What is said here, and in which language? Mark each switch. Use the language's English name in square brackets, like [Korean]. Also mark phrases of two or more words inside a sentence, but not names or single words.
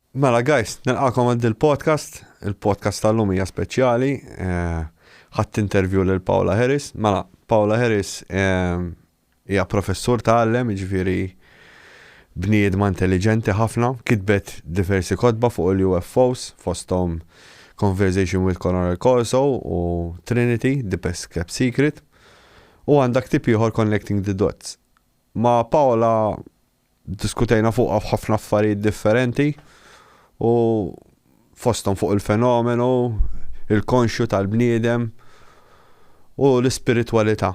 [Maltese] Mela guys, nilqakom għad il-podcast tal-lum hija speċjali. Ħadd intervju lil Paola Harris. Mela, Paola Harris hija professur tagħallem, jiġifieri bniedma intelligenti ħafna, kitbet diversi kotba fuq il-UFOs, fosthom Conversation with Chronology u Trinity, The Best Kept Secret, u għandak tip ieħor Connecting the Dots. Ma Paola diskutejna fuq ħafna affarijiet differenti u fosthom fuq il-fenomenu, il-konxju tal-bniedem u l-ispiritualità.